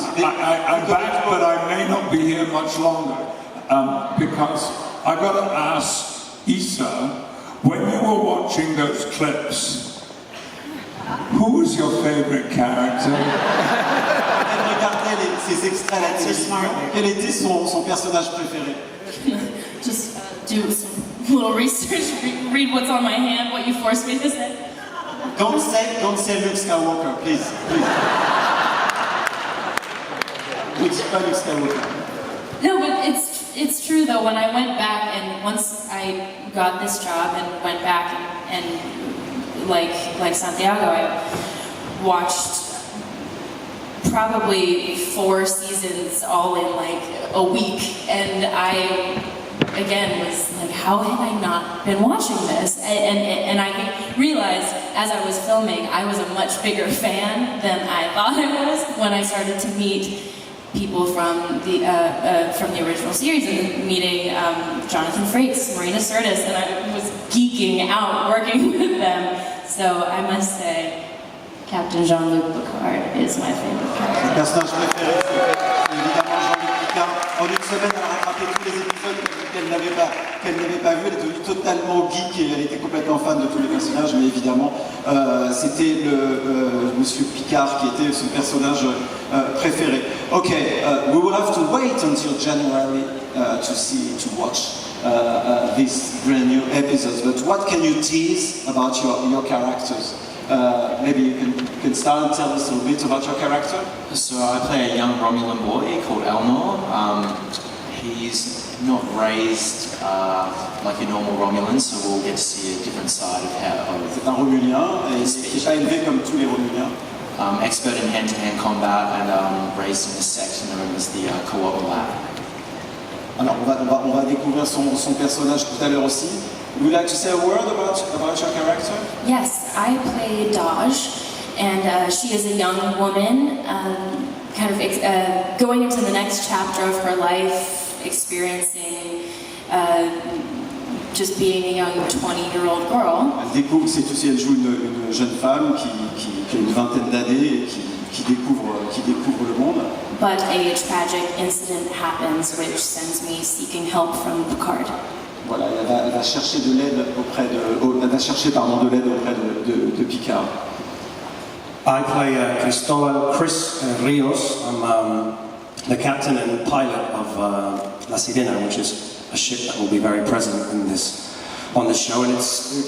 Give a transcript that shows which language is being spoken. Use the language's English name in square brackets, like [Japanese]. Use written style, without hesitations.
[English] I'm back, but I may not be here much longer because I got to ask Isa, when you were watching those clips, who was your favorite character? [French] Elle regardait ces extraits à la télévision. Quel était son personnage préféré? [English] Just do some little research, read what's on my hand, what you forced me to say. Don't say Luke Skywalker, please. [French] Ne dis pas Luke Skywalker. [English] No, but it's true though. When I went back and once I got this job and went back and like Santiago, I watched probably 4 seasons all in like a week, and I again was like, how had I not been watching this? And I realized as I was filming, I was a much bigger fan than I thought I was when I started to meet people from the original series, and meeting Jonathan Frakes, Marina Sirtis, and I was geeking out working with them. So I must say, Captain Jean-Luc Picard is my favorite character. [French] Le personnage préféré, c'est évidemment Jean-Luc Picard. En une semaine, elle a rattrapé tous les épisodes qu'elle n'avait pas vus. Elle est devenue totalement geek et elle était complètement fan de tous les personnages. Mais évidemment, c'était Monsieur Picard qui était son personnage préféré. [English] Okay, we will have to wait until January to watch these brand new episodes. But what can you tease about your characters? Maybe you can start and tell us a little bit about your character. So I play a young Romulan boy called Elmore. He's not raised like a normal Romulan, so we'll get to see a different side of how. [French] C'est un Romulien et il n'est pas élevé comme tous les Romuliens. [English] Expert in hand-to-hand combat and raised in a sect known as the Co-op Lab. [French] Alors on va découvrir son personnage tout à l'heure aussi. [English] Would you like to say a word about your character? Yes, I play Daj, and she is a young woman, kind of going into the next chapter of her life, experiencing just being a young 20-year-old girl. [French] Elle joue une jeune femme qui a une vingtaine d'années et qui découvre le monde. [English] But a tragic incident happens which sends me seeking help from Picard. [French] Voilà, elle va chercher de l'aide auprès de Picard. [English] I play Chris Rios. I'm the captain and pilot of La Sirena, which is a ship that will be very present on the show. And it's